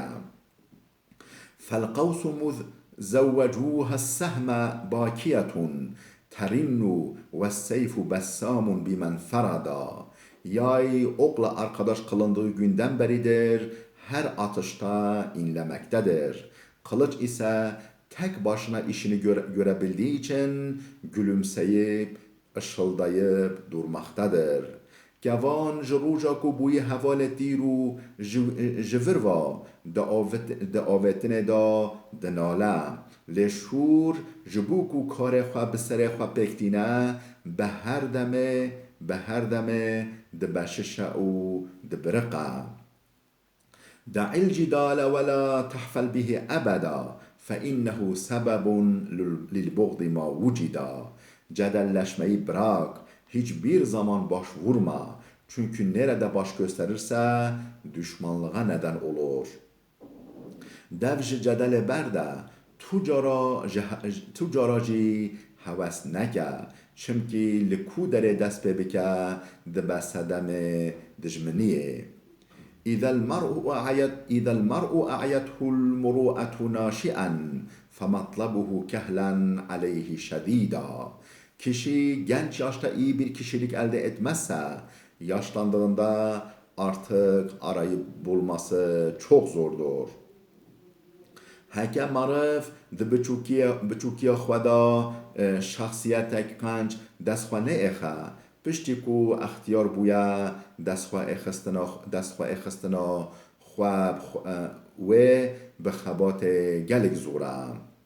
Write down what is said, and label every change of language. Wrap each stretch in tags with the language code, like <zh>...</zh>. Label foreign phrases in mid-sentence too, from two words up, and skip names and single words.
<ar>فالقوس مذ زوجوها السهم باكية ترن والسيف بسام بمن فردا.</ar> <tr>Yay okla arkadaş kılındığı günden beridir her atışta inlemektedir. Kılıç ise tek başına işini görebildiği için gülümseyip ışıldayıp durmaktadır.</tr> <ku>Gevan ji roja ku bûyê hevalê tîr û ji vir ve di avêtinê da dinale. Lê şûr ji bo ku karê xwe bi serê xwe pêktîne bi her demê dibeşişe û dibiriqe.</ku> <ar>دع الجدال ولا تحفل به أبدا فإنه سبب للبغض ما وجدا.</ar> <tr>Cedelleşmeyi bırak, hiçbir zaman başvurma. Çünkü nerede baş gösterirse düşmanlığa neden olur.</tr> <ku>Dev ji cedelê berde tu cara jî heves neke. Çimkî li ku derê dest pê bike dibe sedemê dijminiyê.</ku> <ar>إذا المرء أعيته المروءة ناشئا فمطلبه كهلا عليه شديدا.</ar> <tr>Kişi genç yaşta iyi bir kişilik elde etmezse yaşlandığında artık arayıp bulması çok zordur.</tr> <ku>Heke marif di biçûkiya xwe da şahsiyetek qenc destxwe neexe. Piştî ku extiyar bûye destxwe êxistina xwe wê bi xebatê gelek zor e.</ku>